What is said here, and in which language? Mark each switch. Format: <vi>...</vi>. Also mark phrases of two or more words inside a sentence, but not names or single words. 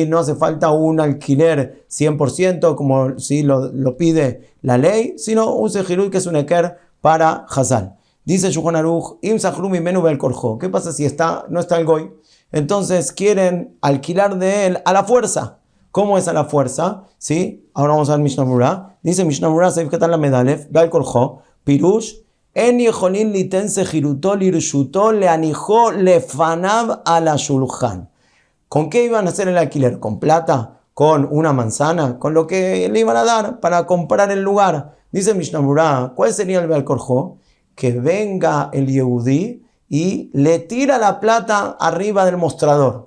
<es>No hace falta un alquiler 100%, como ¿sí? lo pide la ley, sino un sejirut que es un eker para Hazal. Dice Shulchan Aruch,</es> <he>אם שכרו ממנו בעל כרחו.</he> <es>¿Qué pasa si no está el Goy? Entonces quieren alquilar de él a la fuerza. ¿Cómo es a la fuerza? ¿Sí? Ahora vamos a ver Mishnah Berurah.</es> <he>Dice Mishnah Berurah, סעיף קטן ל"א, בעל כרחו, פירוש, אין יכולין ליתן שכירותו לרשותו להניחו לפניו על השלחן.</he> <es>¿Con qué iban a hacer el alquiler? ¿Con plata? ¿Con una manzana? ¿Con lo que le iban a dar para comprar el lugar? Dice Mishnah Berurah, ¿cuál sería el</es> <he>בעל כרחו?</he> <es>Que venga el Yehudí y le tira la plata arriba del mostrador.</es>